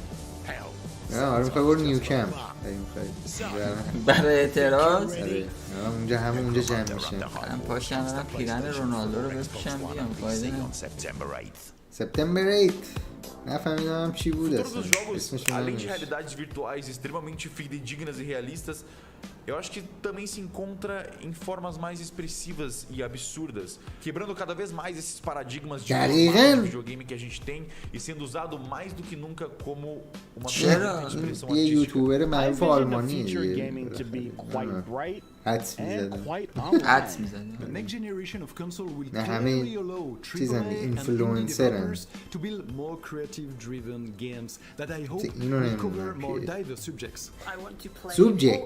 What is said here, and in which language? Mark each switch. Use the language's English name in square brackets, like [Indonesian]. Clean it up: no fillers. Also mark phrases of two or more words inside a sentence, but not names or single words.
[Persian] نه آره میخوای برو نیوکم برای اعتراض. اونجا همه اونجا جمع میشه. من پاشم برم پیرن رونالدو رو بپوشم بیام. فایده نداره. سپتامبر 8 نفهمیدم چی بود اصلا اسمش. [Portuguese] Além de realidades virtuais extremamente fidedignas e realistas, eu acho que também se encontra em formas mais expressivas e absurdas, quebrando cada vez mais esses paradigmas de videogame que a gente tem e sendo usado mais do que nunca como uma ferramenta de expressão artística. [Persian] یه یوتیوبر معروف آلمانی حدس میزنه. نه همه چیزن اینفلوئنسرن. اینو نمیدونم سوبجکت